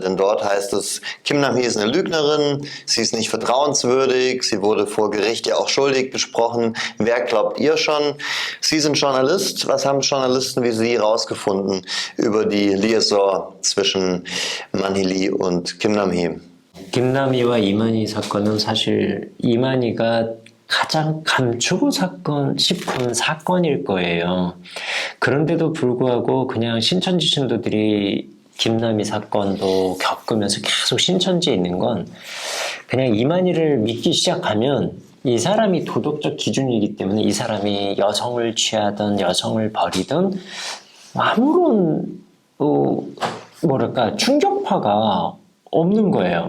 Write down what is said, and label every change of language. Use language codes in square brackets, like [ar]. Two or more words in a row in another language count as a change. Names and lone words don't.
[de] Denn dort heißt es, Kim Nam-hee ist eine Lügnerin, sie ist nicht vertrauenswürdig, sie wurde vor Gericht ja auch schuldig gesprochen. Wer glaubt ihr schon? Sie sind Journalist. Was haben Journalisten wie Sie rausgefunden über die Liaison zwischen Man-hee Lee und Kim Nam-hee? [ko] 김남희와 이만희 사건은 사실 이만희가 가장 감추고 싶은 사건일 거예요. 그런데도 불구하고 그냥 신천지 신도들이 김남희 사건도 겪으면서 계속 신천지에 있는 건 그냥 이만희를 믿기 시작하면 이 사람이 도덕적 기준이기 때문에 이 사람이 여성을 취하든 여성을 버리든 아무런 충격파가 없는 거예요.